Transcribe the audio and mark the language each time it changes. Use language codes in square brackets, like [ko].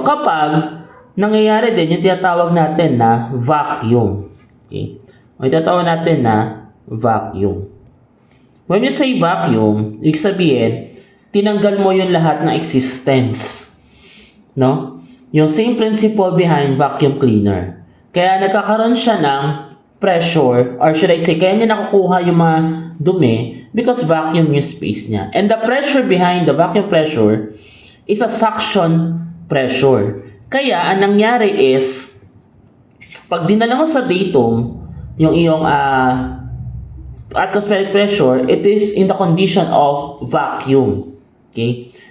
[tl] Kapag nangyayari din yung tinatawag natin na vacuum. Okay? O tinatawag natin na vacuum. [en] When you say vacuum, [tl] ibig sabihin, tinanggal mo yung lahat ng existence. No? Yung same principle behind vacuum cleaner. Kaya nagkakaroon siya ng pressure, [en] or should I say, [tl] kaya niya nakukuha yung mga dumi because vacuum yung space niya. [en] And the pressure behind the vacuum pressure is a suction pressure. [tl] Kaya, ang nangyari is, pag dinala mo sa datum, yung iyong atmospheric pressure, [en] it is in the condition of vacuum. [tl] Okay?